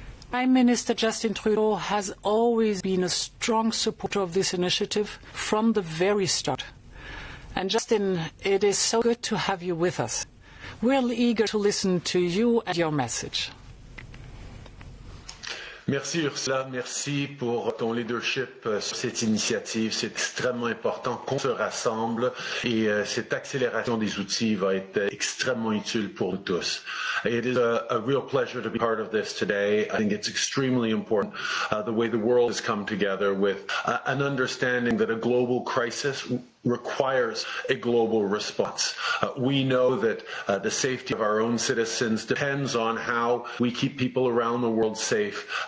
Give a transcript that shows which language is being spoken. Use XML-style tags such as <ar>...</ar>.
<en>Prime Minister Justin Trudeau has always been a strong supporter of this initiative from the very start. And Justin, it is so good to have you with us. We're eager to listen to you and your message.</en> <fr>Merci Ursula, merci pour ton leadership sur cette initiative. C'est extrêmement important qu'on se rassemble et cette accélération des outils va être extrêmement utile pour nous tous.</fr> <en>It is a real pleasure to be part of this today. I think it's extremely important the way the world has come together with an understanding that a global crisis requires a global response. We know that the safety of our own citizens depends on how we keep people around the world safe.</en>